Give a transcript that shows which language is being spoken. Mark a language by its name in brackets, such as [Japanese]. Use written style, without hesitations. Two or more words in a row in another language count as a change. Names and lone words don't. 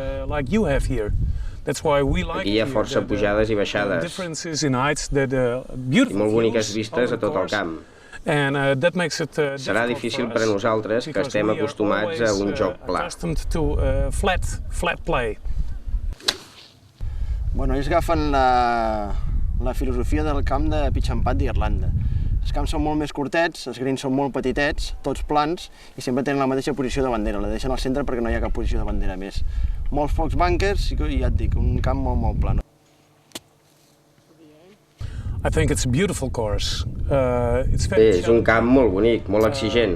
[Catalan] Aquí hi ha força pujades i baixades, i molt boniques vistes a tot el camp. Serà difícil per a nosaltres, que estem acostumats a un joc pla. Bueno, ells agafen la filosofia del camp de [English] pitch and pad [Catalan] d'Irlanda. Els camps són molt més curtets, els greens són molt petitets, tots plans, i sempre tenen la mateixa posició de bandera, la deixen al centre perquè no hi ha cap posició de bandera més. Molts pocs bunkers i ja et dic, un camp molt pla. Bé, és un camp molt bonic, molt exigent.